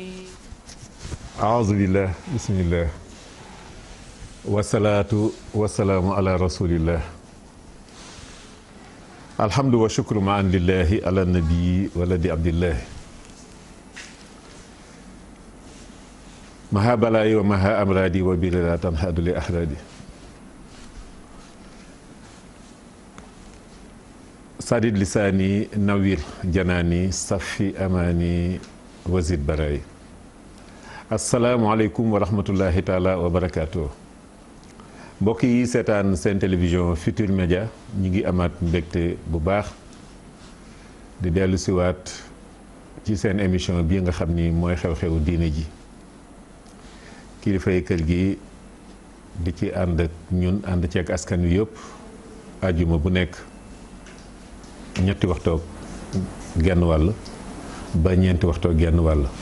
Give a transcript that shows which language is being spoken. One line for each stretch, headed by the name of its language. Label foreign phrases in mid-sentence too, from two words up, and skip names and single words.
Arabic: أعوذ بالله بسم الله والصلاة والسلام على رسول الله الحمد والشكر معا لله على النبي ولد عبد الله مها بلاي ومها أمرادي وبلا تنحد لأحرادي سدد لساني نوير جناني صفي أماني وزيد براي السلام عليكم ورحمة الله تعالى وبركاته
Wolof: mbokk yi seetaan seen télévision Futur Média ñi ngi amaat mbégte bu baax di dellu siwaat ci seen émission bii nga xam ni mooy xew-xewu diine ji kilifay kër gi di ci ànd ak ñun ànd ceeg askan wi yëpp àjjuma bu nekk ñetti waxtoog genn wàll ba ñeenti waxtoog genn wàll